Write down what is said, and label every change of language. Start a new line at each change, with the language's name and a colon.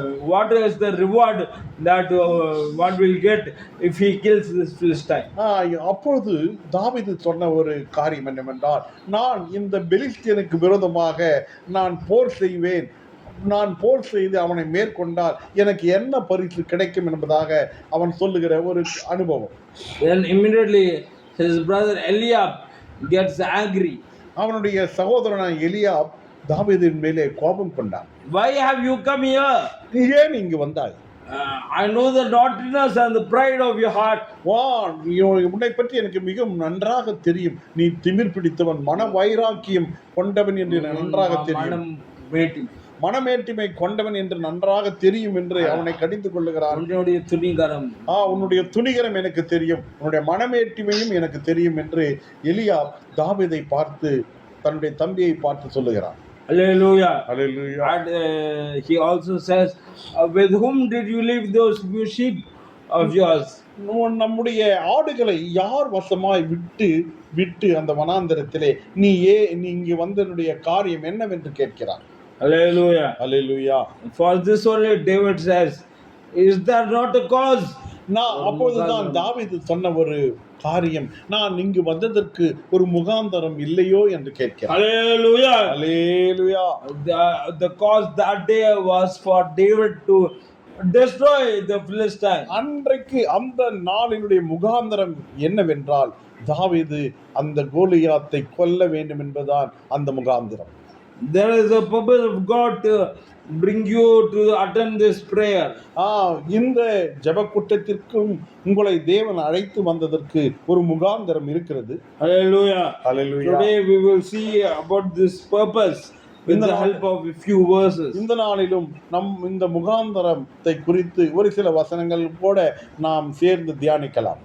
English: What is the reward that one will get if he kills this Philistine?
Tamil: அப்பொழுது தாவீது சொன்ன ஒரு காரியம் என்னவென்றால், நான் இந்த பெலிஸ்தியனுக்கு விரோதமாக நான் போர் செய்வேன், நான் போர் செய்து அவனை மேற்கொண்டால் எனக்கு என்ன பரிசு கிடைக்கும் என்பதாக அவன் சொல்லுகிற ஒரு அனுபவம்.
English: Then immediately his brother Eliab gets angry.
Tamil: அவனுடைய சகோதரனான எலியாப் தாவீதின் மேலே கோபம் கொண்டான்.
English: Why have you come here?
Tamil: நீ ஏன் இங்கு வந்தாய்?
English: I know the naughtiness and the pride of your heart.
Tamil: வா, உன்னை பற்றி எனக்கு மிகவும் நன்றாக தெரியும். நீ திமிர் பிடித்தவன், மன வைராக்கியம் கொண்டவன் என்று நன்றாக தெரியும். மனமேட்டிமை கொண்டவன் என்று நன்றாக தெரியும் என்று அவனை கடிந்து கொள்ளுகிறான். உன்னுடைய துணிகரம் எனக்கு தெரியும், உன்னுடைய மனமேட்டிமையும் எனக்கு தெரியும் என்று எலியாப் தாவீதை பார்த்து தன்னுடைய தம்பியை பார்த்து சொல்லுகிறான். Hallelujah. Hallelujah.
English: And he also says, with whom did you leave those few sheep of yours?
Tamil: நம்முடைய ஆடுகளை யார் வசமாய் விட்டு அந்த வனாந்தரத்திலே நீ இங்கு வந்தனுடைய காரியம் என்னவென்று கேட்கிறார். Hallelujah. Hallelujah.
English: For this only David says, is there not a cause?
Tamil: அப்போதுதான் தாவீது சொன்ன ஒரு காரியம், நான் இங்கு வந்ததற்கு ஒரு முகாந்தரம் இல்லையோ என்று கேட்கிறார். Hallelujah. Hallelujah.
English: The cause that day was for David to destroy the Philistines.
Tamil: அன்றைக்கு அந்த நாளினுடைய முகாந்தரம் என்னவென்றால் தாவீது அந்த கோலியாத்தை கொல்ல வேண்டும் என்பதுதான் அந்த முகாந்தரம்.
English: There is a purpose of God to bring you to attend this prayer.
Tamil: இந்த ஜெப கூட்டத்திற்கும் உங்களை தேவன் அழைத்து வந்ததற்கு ஒரு முகாந்தரம் இருக்கிறது. Hallelujah. Hallelujah.
English: Today we will see about this purpose with the help of a few verses.
Tamil: இந்த நாளிலும் இந்த முகாந்தரத்தை குறித்து ஒரு சில வசனங்கள் கூட நாம் சேர்ந்து தியானிக்கலாம்.